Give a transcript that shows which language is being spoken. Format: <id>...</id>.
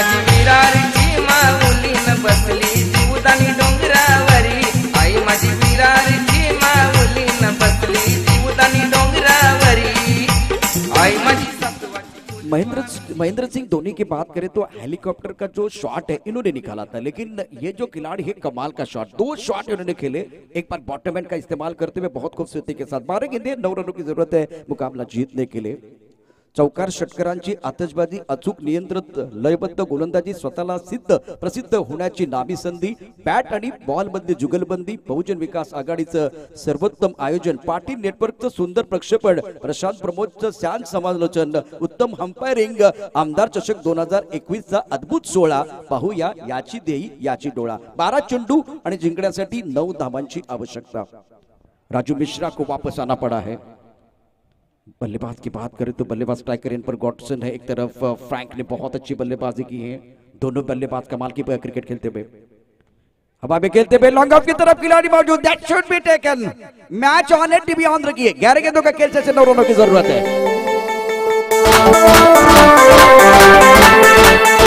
<mr>बसली जीवदानी डोंगरावरी, आई माझी विरारची माऊली न बसली जीवदानी डोंगरावरी, आई माझी।</mr> <hi>महेंद्र सिंह धोनी की बात करें तो हेलीकॉप्टर का जो शॉट है इन्होंने निकाला था, लेकिन ये जो खिलाड़ी है कमाल का शॉट, 2 शॉट इन्होंने खेले। एक बार बॉटम एंड का इस्तेमाल करते हुए बहुत खूबसूरती के साथ 12 गेंदें 9 रनों की जरूरत है मुकाबला जीतने के लिए।</hi> <mr>चौकार षटकारांची आतषबाजी, अचूक नियंत्रित लयबद्ध गोलंदाजी, स्वतःला प्रसिद्ध होण्याची नामी संधी, बॅट आणि बॉल मध्ये जुगलबंदी, बहुजन विकास आघाडीचं सर्वोत्तम आयोजन, पाटील नेटवर्कचं सुंदर प्रक्षेपण, प्रशांत प्रमोदचं शांत समालोचन, उत्तम अंपायरिंग, आमदार चषक 2021 चा अद्भुत सोहळा पाहूया, याची देई याची डोळा। 12 चेंडू आणि जिंकण्यासाठी 9 धावांची आवश्यकता।</mr> <hi>राजू मिश्रा को वापस आना पड़ा है। बल्लेबाज की बात करें तो बल्लेबाज स्ट्राइकर इन पर गॉडसन है, एक तरफ फ्रैंक ने बहुत अच्छी बल्लेबाजी की है। दोनों बल्लेबाज कमाल की क्रिकेट खेलते हुए। हवा में खेलते हुए लॉन्ग ऑफ की तरफ खिलाड़ी मौजूद,</hi> <en>that should be taken,</en> <hi>match on है, टीवी ऑन रखिए, 11 गेंदों का खेल से 9 रनों की जरूरत है।</hi>